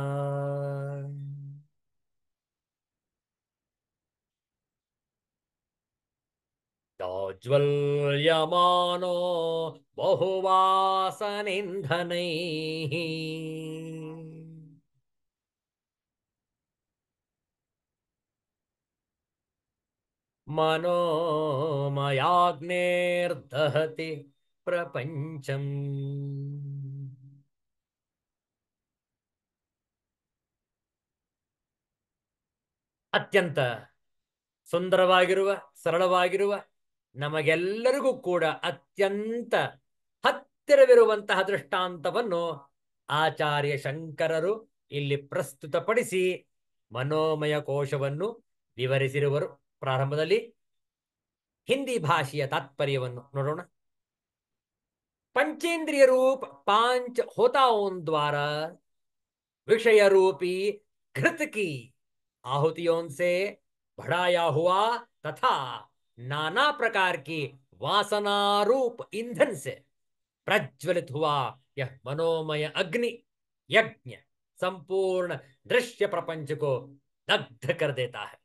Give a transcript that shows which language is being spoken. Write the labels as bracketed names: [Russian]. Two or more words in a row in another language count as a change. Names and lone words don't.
[Sanskrit] ज्वल्यमानो बहुवासनिन्धनैः मनोमयाग्नेर्दहति प्रपञ्चम्. [Kannada] ಅತ್ಯಂತ ಸುಂದರವಾಗಿರುವ ಸರಳವಾಗಿರುವ ನಮಗೆಲ್ಲರಿಗೂ ಕೂಡ ಅತ್ಯಂತ ಹತ್ತಿರವಿರುವಂತಹ ದೃಷ್ಟಾಂತವನ್ನು ಆಚಾರ್ಯ ಶಂಕರರು ಇಲ್ಲಿ ಪ್ರಸ್ತುತಪಡಿಸಿ ಮನೋಮಯ ಕೋಶವನ್ನು ವಿವರಿಸಿರುವರು. ಪ್ರಾರಂಭದಲ್ಲಿ ಹಿಂದಿ ಭಾಷೆಯ ತಾತ್ಪರ್ಯವನ್ನು ನೋಡೋಣ. [Hindi] पंचेंद्रिय रूप पांच होताओं द्वारा विषय रूपी घृत की आहुतियों से बढ़ाया हुआ तथा नाना प्रकार की वासना रूप ईंधन से प्रज्वलित हुआ यह मनोमय अग्नि यज्ञ संपूर्ण दृश्य प्रपंच को दग्ध कर देता है.